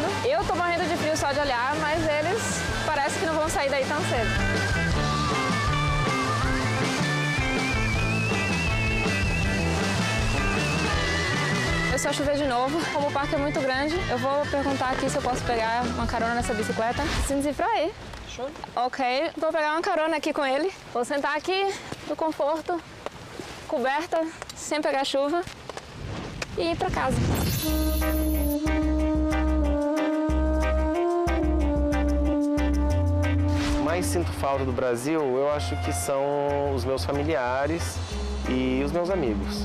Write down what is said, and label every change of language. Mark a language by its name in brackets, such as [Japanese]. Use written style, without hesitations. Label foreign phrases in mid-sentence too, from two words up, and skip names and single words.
[Portuguese] Eu tô morrendo de frio só de olhar, mas eles parece que não vão sair daí tão cedo. Se chover de novo, como o parque é muito grande, eu vou perguntar aqui se eu posso pegar uma carona nessa bicicleta. [German] Sind Sie frei? [Portuguese] Ok, vou pegar uma carona aqui com ele. Vou sentar aqui no conforto, coberta, sem pegar chuva e ir para casa. O mais sinto falta do Brasil, eu acho que são os meus familiares e os meus amigos.